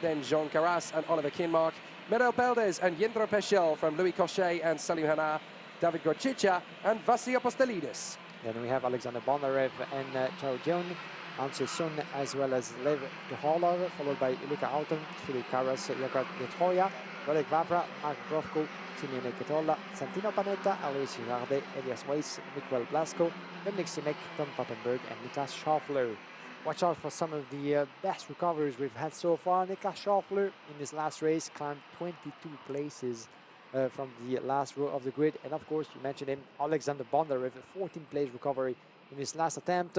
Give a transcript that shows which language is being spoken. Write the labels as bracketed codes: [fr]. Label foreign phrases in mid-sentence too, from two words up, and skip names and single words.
[en] Then Jean Carras and Oliver Kinmark. Merel Peldes and Jindro Peschel from Louis Cochet and Salim Hana. David Gorchicha and Vasi Apostolidis. Then we have Alexander Bondarev and Chao Jion, Ansel Sun, as well as Lev Duhalov, followed by Luca Alton, Philip Carras, Jakob Detroya, Rodek Vavra, Mark Brovko, Simeone Ketola, Santino Panetta, Alois Girardet, Elias Weiss, Miguel Blasco, Dominic Simek, Tom Pappenberg, and Niklas Schaffler. Watch out for some of the best recoveries we've had so far. Niklas Schaffler in his last race climbed 22 places from the last row of the grid. And of course, you mentioned him, Alexander Bondarev, a 14th-place recovery in his last attempt.